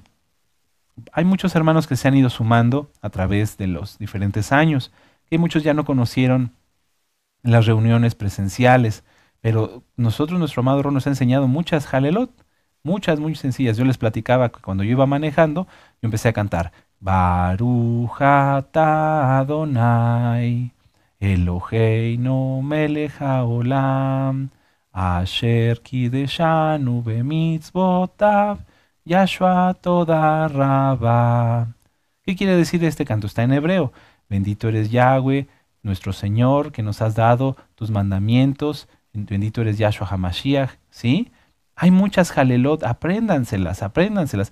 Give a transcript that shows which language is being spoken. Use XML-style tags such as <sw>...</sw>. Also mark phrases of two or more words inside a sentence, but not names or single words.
<es>Hay muchos hermanos que se han ido sumando a través de los diferentes años, que muchos ya no conocieron las reuniones presenciales, pero nosotros, nuestro amado Ron nos ha enseñado muchas halelot, muchas, muy sencillas. Yo les platicaba que cuando yo iba manejando, yo empecé a cantar</es> <he>ברוך אתה אדוני אלוהינו מלך העולם אשר קדשנו במצוותיו, Yahshua toda rabá.</he> <es>¿Qué quiere decir este canto? Está en hebreo. Bendito eres Yahweh, nuestro Señor, que nos has dado tus mandamientos. Bendito eres Yahshua HaMashiach, ¿sí? Hay muchas halelot, apréndanselas, apréndanselas.</es>